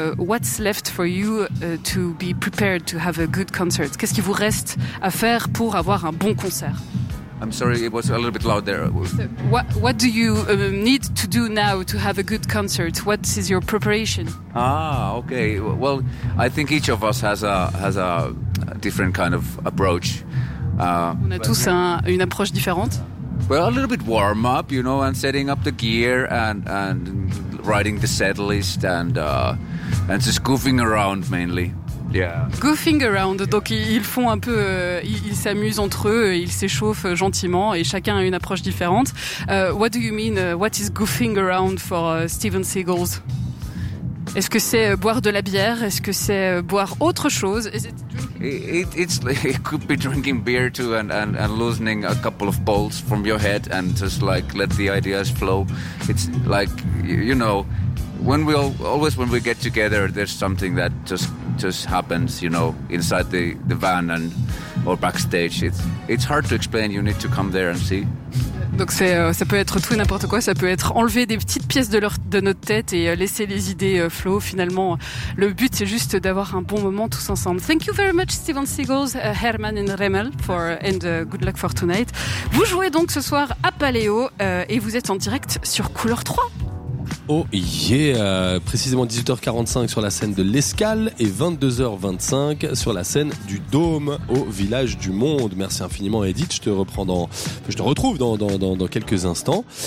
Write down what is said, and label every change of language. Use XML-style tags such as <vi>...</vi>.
<en>What's left for you to be prepared to have a good concert?</en> <fr>Qu'est-ce qui vous reste à faire pour avoir un bon concert?</fr> <en>I'm sorry, it was a little bit loud there. What do you need to do now to have a good concert? What is your preparation? Ah, okay. Well, I think each of us has a different kind of approach.</en> <fr>On a tous une approche différente.</fr> <en>Well, a little bit warm up, you know, and setting up the gear and writing the set list and just goofing around mainly. Yeah. Goofing around,</en> <fr>donc ils font un peu, ils s'amusent entre eux, ils s'échauffent gentiment et chacun a une approche différente.</fr> <en>What do you mean, what is goofing around for Steven Seagals?</en> <fr>Est-ce que c'est boire de la bière? Est-ce que c'est boire autre chose?</fr> <en>It could be drinking beer too and loosening a couple of bolts from your head and just like let the ideas flow. It's like, you know, when we get together, there's something that just happens, you know, inside the van and or backstage. It's hard to explain. You need to come there and see.</en> <fr>Donc c'est ça peut être tout et n'importe quoi. Ça peut être enlever des petites pièces de notre tête et laisser les idées flow. Finalement, le but c'est juste d'avoir un bon moment tous ensemble.</fr> <en>Thank you very much, Steven Seagals, Herman and Remmel, good luck for tonight.</en> <fr>Vous jouez donc ce soir à Paléo et vous êtes en direct sur Couleur 3. Oh yeah, précisément 18h45 sur la scène de l'Escale et 22h25 sur la scène du Dôme au Village du Monde. Merci infiniment Edith, je te retrouve dans quelques instants.</fr>